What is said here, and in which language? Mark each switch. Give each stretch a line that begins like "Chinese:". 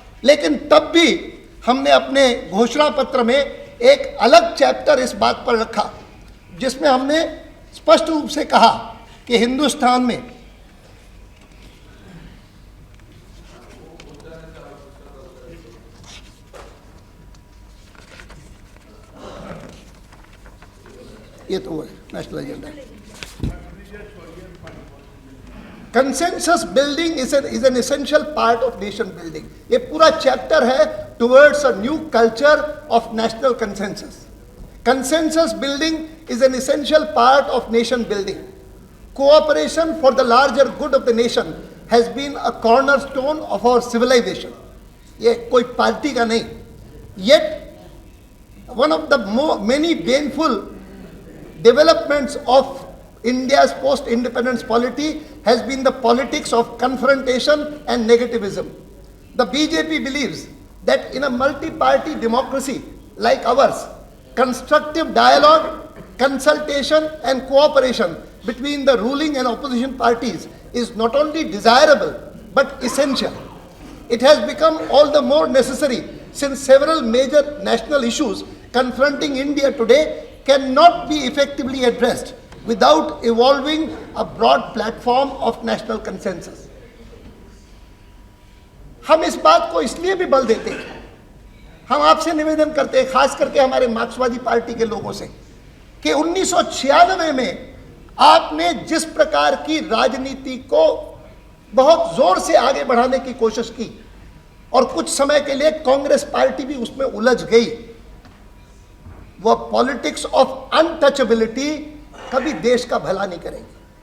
Hindi: लेकिन तब भी हमने अपने घोषणा पत्र में एक अलग चैप्टर इस बात पर रखा, जिसमें हमने स्पष्ट रूप से कहा कि हिंदुस्तान में ये तो वो है national agenda.
English: Consensus building is an essential part of nation building.
Hindi: ये पूरा चैप्टर है
English: Towards a new culture of national consensus. Consensus building is an essential part of nation building. Cooperation for the larger good of the nation has been a cornerstone of our civilization.
Hindi: ये कोई party का नहीं.
English: Yet one of the many baneful developments of India's post-independence polity has been the politics of confrontation and negativism. The BJP believes that in a multi-party democracy like ours, constructive dialogue, consultation and cooperation between the ruling and opposition parties is not only desirable but essential. It has become all the more necessary since several major national issues confronting India today cannot be effectively addressed without evolving a broad platform of national consensus.
Hindi: हम इस बात को इसलिए भी बल देते हैं, हम आपसे निवेदन करते हैं, खास करके हमारे मार्क्सवादी पार्टी के लोगों से, कि 1996 में आपने जिस प्रकार की राजनीति को बहुत जोर से आगे बढ़ाने की कोशिश की और कुछ समय के लिए कांग्रेस पार्टी भी उसमें उलझ गई, वह पॉलिटिक्स ऑफ अनटचेबिलिटी कभी देश का भला नहीं करेगी।